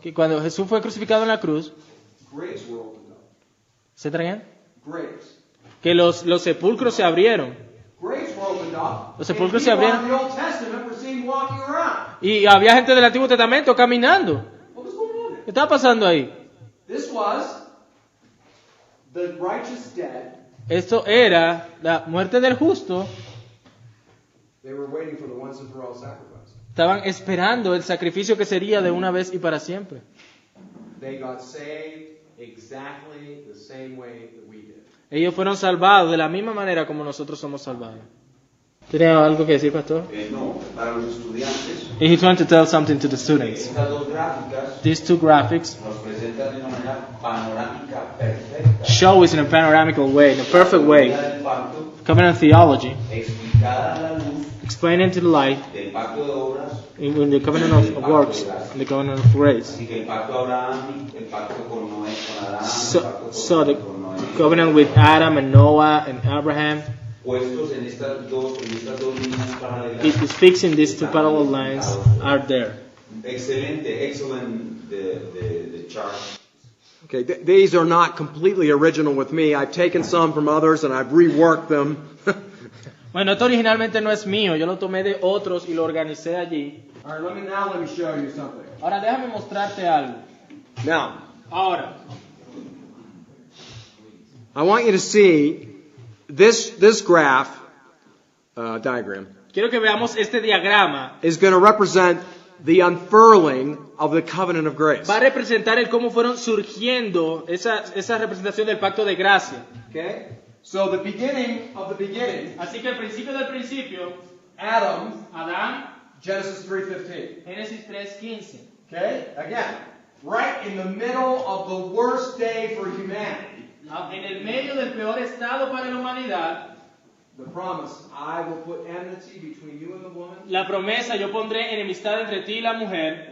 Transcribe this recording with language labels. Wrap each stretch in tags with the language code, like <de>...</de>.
<es>que cuando Jesús fue crucificado en la cruz,</es> <en>graves were opened up.</en> <es>¿se traen?</es> <en>Graves.</en> <es>Que los sepulcros se abrieron.</es> <en>Graves were opened up.</en> <es>Los sepulcros se</es> <en>people</en> <es>abrieron.</es> <en>in the Old Testament were seen walking around.</en> <es>Y había gente del Antiguo Testamento caminando.</es> <en>What was going on there?</en> <es>¿Qué estaba pasando ahí?</es> <en>This was the righteous dead.</en> <es>Esto era la muerte del justo.</es> <en>They were waiting for the once and for all sacrifice.</en> <es>Estaban esperando el sacrificio que sería de una vez y para siempre.</es> <en>They got saved exactly the same way that we did.</en> <es>Ellos fueron salvados de la misma manera como nosotros somos salvados. ¿Tenía algo que decir, pastor? No, para los estudiantes,</es> <en>He's trying to tell something to the students.</en> <es>estas dos gráficas</es> <en>These two graphics</en> <es>nos presentan de una manera panorámica perfecta</es> <en>show us in a panoramical way, in a perfect</en> <es>la</es> <en>way,</en> <es>teoría del pacto,</es> <en>covenant theology,</en> <es>explicada a la luz</es> <en>explaining to the light</en> <es>del pacto de obras,</es> <en>in the covenant of works, in the covenant of grace.</en> <es>así que el pacto de Abraham, el pacto con Noé, con Adán, el pacto</es> <en>So the</en> <es>con Noé,</es> <en>covenant with Adam and Noah and Abraham,</en> <es>puestos en estas dos líneas paralelas.</es> <en>it speaks in these two parallel lines are there. Excelente, excellent the chart. Okay, these are not completely original with me. I've taken some from others and I've reworked them.</en> <es>Bueno, esto originalmente no es mío, yo lo tomé de otros y lo organicé allí.</es> <en>All right, let me show you something.</en> <es>Ahora déjame mostrarte algo.</es> <en>Now,</en> <es>Ahora,</es> <en>I want you to see this graph diagram</en> <es>quiero que veamos este diagrama.</es> <en>is going to represent the unfurling of the covenant of grace.</en> <es>Va a representar el cómo fueron surgiendo esa representación del pacto de gracia.</es> <en>Okay? So the beginning of the beginning,</en> <es>Así que el principio del principio,</es> <en>Adam,</en> <es>Adán,</es> <en>Genesis 3:15.</en> <es>Génesis 3:15.</es> <en>Okay? Again, right in the middle of the worst day for humanity,</en> <es>En el medio del peor estado para la humanidad,</es> <en>the promise, I will put enmity between you and the woman,</en> <es>la promesa, yo pondré enemistad entre ti y la mujer,</es>